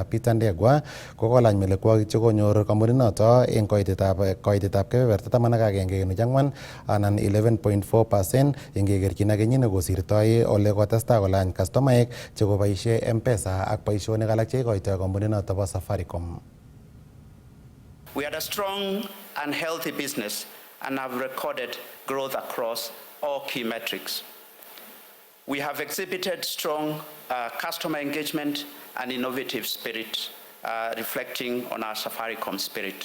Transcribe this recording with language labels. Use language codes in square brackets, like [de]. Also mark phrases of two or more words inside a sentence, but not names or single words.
[kln] Peter Ndegwa kokolany melekwokik chekonyor kampuninoto eng koitetab kebeberta 11.4 anan 11.4% ingekerchin ak kenyit nekosirtoi ole kotestai kolany kastomaek chekoboisie M-Pesa ak boisionik alak cheikoitoi kampuninoto bo Safaricom. [en] We had a strong and healthy business and have recorded growth across all key metrics. We have exhibited strong customer engagement and innovative spirit, reflecting on our Safaricom spirit.